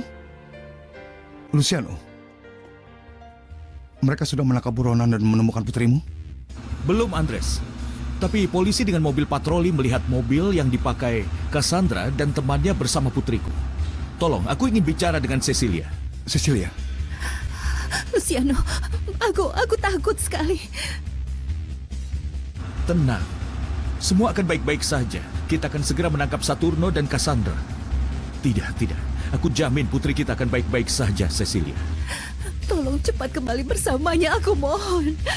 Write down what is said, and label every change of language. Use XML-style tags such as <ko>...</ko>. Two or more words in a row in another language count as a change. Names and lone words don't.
<id>Luciano? Mereka sudah menangkap buronan dan menemukan putrimu? Belum, Andres. Tapi polisi dengan mobil patroli melihat mobil yang dipakai Cassandra dan temannya bersama putriku. Tolong, aku ingin bicara dengan Cecilia. Cecilia? Luciano, aku takut sekali. Tenang. Semua akan baik-baik saja. Kita akan segera menangkap Saturno dan Cassandra. Tidak. Aku jamin putri kita akan baik-baik saja, Cecilia. Tolong cepat kembali bersamanya, aku mohon.</id>